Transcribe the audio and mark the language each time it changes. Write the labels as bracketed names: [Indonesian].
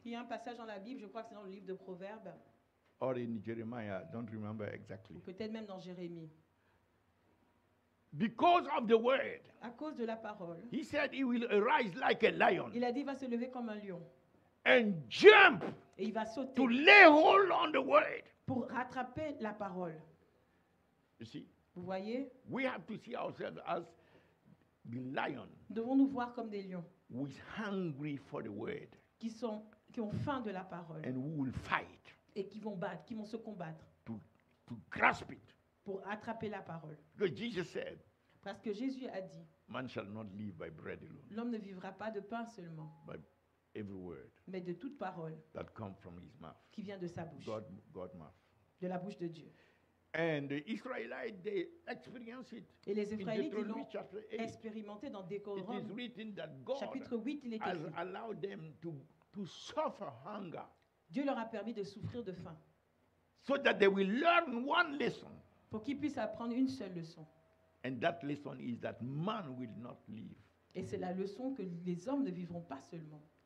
[French] Il y a un passage dans la Bible, je crois que c'est dans le livre de Proverbes, [English] Or in Jeremiah, I don't remember exactly. [French] ou peut-être même dans Jérémie. [English] Because of the word, [French] À cause de la parole, [English] he said he will arise like a lion [French] il a dit il va se lever comme un lion [English] and jump [French] et il va sauter [English] to lay hold on the word. [French] pour rattraper la parole. [English] You see, [French] Vous voyez, [English] we have to see ourselves as the lion [French] nous devons nous voir comme des lions [English] who is hungry for the word [French] qui ont faim de la parole [English] and who will fight [French] et qui vont se combattre [English] to grasp it. [French] pour attraper la parole. [English] Because Jesus said, [French] Parce que Jésus a dit, [English] man shall not live by bread alone, [French] l'homme ne vivra pas de pain seulement, [English] but every word [French] mais de toute parole [English] that comes from his mouth, [French] qui vient de sa bouche, [English] God mouth. [French] de la bouche de Dieu. [English] And the Israelites, they experience it. [French] Et les [English] In [French] Israélites, ils [English] Deuteronomy [French] l'ont [English] chapter 8, [French] expérimenté dans [English] it [French] Deutéronome, [English] is written that God [French] chapitre 8, il est [English] has [French] écrit. [English] allowed them to suffer hunger [French] Dieu leur a permis de souffrir de faim [English] so that they will learn one lesson. [French] pour qu'ils puissent apprendre une seule leçon. [English] And that lesson is that man will not live [French] Et c'est la leçon que les hommes ne vivront pas seulement